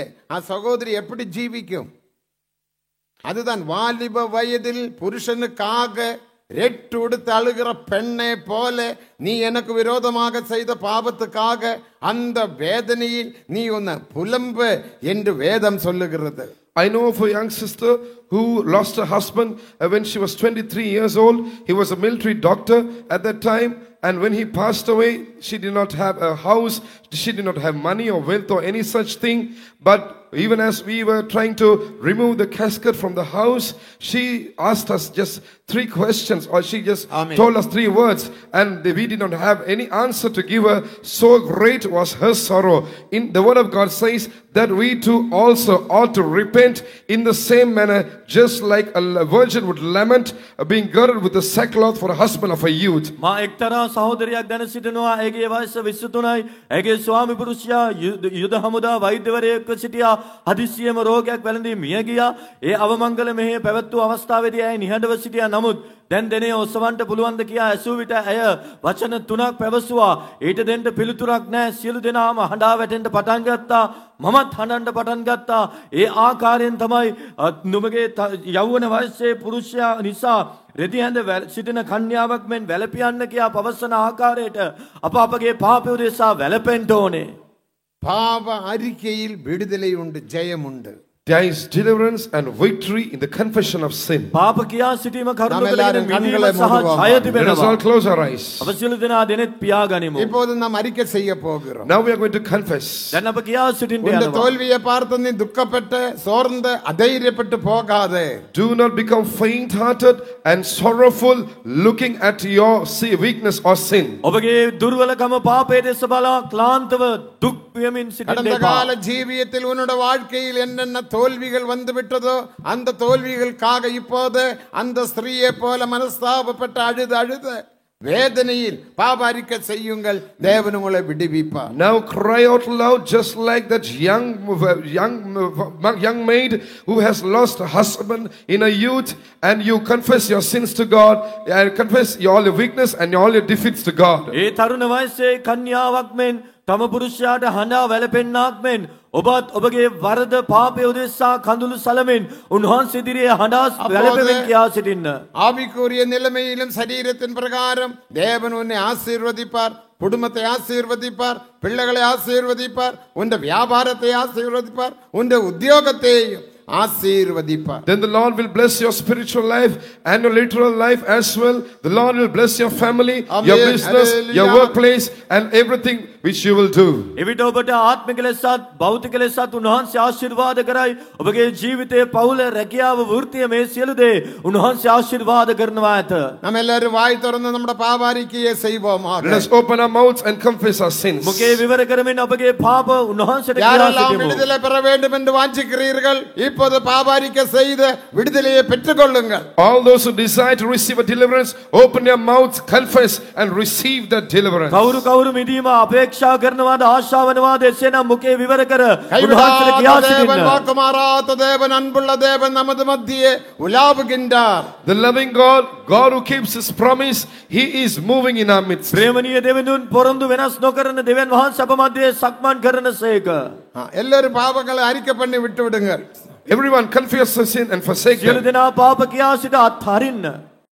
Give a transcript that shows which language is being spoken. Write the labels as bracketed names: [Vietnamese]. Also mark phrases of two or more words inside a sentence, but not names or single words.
[Tamil] சகோதரி எப்படி ஜீவிக்கும்? அதுதான் வாலிப வயதில் புருஷனுக்காக ரெட்டு உடுத்து அழுகிற பெண்ணை போல நீ எனக்கு விரோதமாக செய்த பாவத்துக்காக அந்த வேதனையில் நீ உன்னை புலம்பு என்று வேதம் சொல்லுகிறது. [English] I know of a young sister who lost her husband when she was 23 years old. He was a military doctor at that time, and when he passed away, she did not have a house, she did not have money or wealth or any such thing. But even as we were trying to remove the casket from the house, she asked us just 3 questions, or she just told us 3 words, and we did not have any answer to give her. So great was her sorrow. In the word of God says that we too also ought to repent in the same manner, just like a virgin would lament being girded with the sackcloth for a husband of a youth. [Sinhala] මා එක්තරා සහෝදරයක් දැන සිටිනවා. ඇගේ වයස 23යි. ඇගේ ස්වාමි පුරුෂයා යුද හමුදා වෛද්‍යවරයෙක්ව සිටියා. හදිසියෙම රෝගයක් වැළඳී මිය ගියා. ඒ අවමංගල මෙහෙය පැවැත්වූ අවස්ථාවේදී ඇය නිහඬව සිටියා. නමුත් දැන් දෙනේ ඔසවන්ට පුළුවන්ද කියා ඇසූ විට ඇය වචන 3ක් පැවසුවා. ඊට දෙන්න පිළිතුරක් නැහැ. සියලු දෙනාම හඬා වැටෙන්න පටන් ගත්තා. මමත් හඬන්න පටන් ගත්තා. ඒ ආකාරයෙන් තමයි නුඹගේ යෞවන වයසේ පුරුෂයා නිසා රෙදි හැඳ සිටින කන්‍යාවක් මෙන් වැළපියන්න කියා පවසන ආකාරයට අප අපගේ පාපය උදෙසා වැළපෙන්න ඕනේ. [Tamil] பாவ அறிக்கையில் விடுதலை உண்டு, ஜெயம் உண்டு. [English] There is deliverance and victory in the confession of sin. [Sinhala] පාප කියා සිටීම කරුණු [Tamil] நம்ம எல்லாரும் [Sinhala] කරගෙන මිදීම [Tamil] கண்களை [Sinhala] සහ [Tamil] மூடுவோம். [Sinhala] ජය [English] Let us [Sinhala] තිබෙනවා. [English] all close our eyes. [Sinhala] අප සියලු දෙනා දෙනෙත් පියාගනිමු. [Tamil] இப்போது நாம் அறிக்கை செய்ய போகிறோம். [English] Now we are going to confess. [Sinhala] දැන් අප කියා සිටින්න [Tamil] உன் [Sinhala] යනවා. [Tamil] தோல்வியை பார்த்து நீ துக்கப்பட்டு சோர்ந்து அதைரியப்பட்டு போகாதே. [English] Do not become faint-hearted and sorrowful looking at your weakness or sin. [Sinhala] ඔබගේ දුර්වලකම පාපයේ දෙස බලා ක්ලාන්තව දුක් විඳමින් සිටින්න [Tamil] கடந்த [Sinhala] එපා. [Tamil] கால ஜீவியத்தில் உன்னோட வாழ்க்கையில் என்னென்ன தோல்விகள் வந்து விட்டதோ அந்த தோல்விகளுக்காக இப்போது அந்த ஸ்திரீயை போல மனஸ்தாபப்பட்டு அழுது அழுது வேதனையில் பாவ அறிக்கை செய்யுங்கள். தேவன் உங்களை விடுவிப்பார். [English] Now cry out loud just like that young maid who has lost a husband in a youth, and you confess your sins to God and confess all your weakness and all your defeats to God. [Sinhala] ඒ තරුණ වයසේ කන්‍යාවක් මෙන් තම පුරුෂයාට හඬා වැළපෙන්නාක් මෙන් ඔබත් ඔබගේ වරද පාපය උදෙසා කඳුළු සලමින් උන්වහන්සේ ඉදිරියේ හඬා වැළපෙමින් කියා සිටින්න. [Tamil] ஆவிக்குரிய நிலைமையிலும் சரீரத்தின் பிரகாரம் தேவன் உன்னை ஆசீர்வதிப்பார். குடும்பத்தை ஆசீர்வதிப்பார். பிள்ளைகளை ஆசீர்வதிப்பார். உன் வியாபாரத்தை ஆசீர்வதிப்பார். உன் உத்தியோகத்தையும் ஆசீர்வதிப்பார். [English] Then the Lord will bless your spiritual life and your literal life as well. The Lord will bless your family, your Amen. business, your Hallelujah. workplace, and everything which you will do. [Sinhala] එවිට ඔබට ආත්මික ලෙසත් භෞතික ලෙසත් උන්වහන්සේ ආශිර්වාද කරයි. ඔබගේ ජීවිතයේ පවුල රැකියාව වෘත්තිය මේ සියලු දේ උන්වහන්සේ ආශිර්වාද කරනවා ඇත. [Tamil] நம்ம எல்லாரும் வாய் திறந்து நம்முடைய பாவாரிக்கையை செய்வோமாக. [English] Let us open our mouths and confess our sins. [Sinhala] මුගේ විවර කරමින් ඔබගේ පාප උන්වහන්සේට කියා [Tamil] யாரெல்லாம் [Sinhala] සිටිමු. [Tamil] விடுதலை பெற வேண்டும் என்று வாஞ்சிக்கிறீர்கள் இப்போது பாவாரிக்கை செய்து விடுதலையை பெற்றுக்கொள்ளுங்கள். [English] All those who desire to receive a deliverance, open your mouths, confess, and receive that deliverance. [Sinhala] කවුරු කවුරු මිදීම අපේක්ෂා කරනවාද ආශා වනවාද එසේනම් මුකේ විවර කර උන්වහන්සේට කියා [Tamil] கைவிடாத தேவன், [Sinhala] සිටින්න. [Tamil] வாக்குமாறாத தேவன், அன்புள்ள தேவன் நமது மத்தியே உலாவுகின்றார். [English] The loving God, God who keeps His promise, He is moving in our midst. [Sinhala] ප්‍රේමණීය දෙවිඳුන් පොරොන්දු වෙනස් නොකරන දෙවියන් වහන්සේ අප මැදේ සක්මන් කරනසේක. [Tamil] எல்லாரும் பாவங்களை அறிக்கை பண்ணி விட்டு விடுங்க. [English] Everyone confess the sin and forsake [Sinhala] සියලු [English] them. [Sinhala] දෙනා පාප කියා සිට අත්හරින්න.